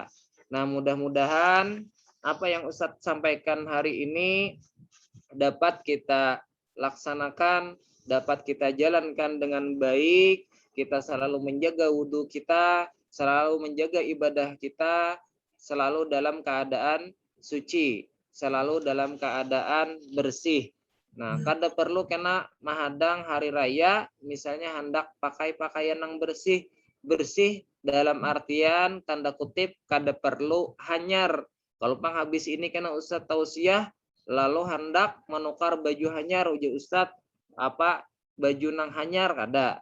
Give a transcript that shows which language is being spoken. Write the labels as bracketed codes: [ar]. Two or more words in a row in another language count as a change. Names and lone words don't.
[id] Nah, mudah-mudahan apa yang Ustadz sampaikan hari ini dapat kita laksanakan, dapat kita jalankan dengan baik. Kita selalu menjaga wudhu kita, selalu menjaga ibadah kita, selalu dalam keadaan suci, selalu dalam keadaan bersih. Nah, [bjn] kada perlu kena mahadang hari raya, misalnya hendak pakai pakaian yang bersih. Bersih dalam artian tanda kutip kada perlu hanyar. Kalau pang habis ini kena Ustadz tausiah, lalu hendak menukar baju hanyar, uji Ustadz apa baju nang hanyar, kada.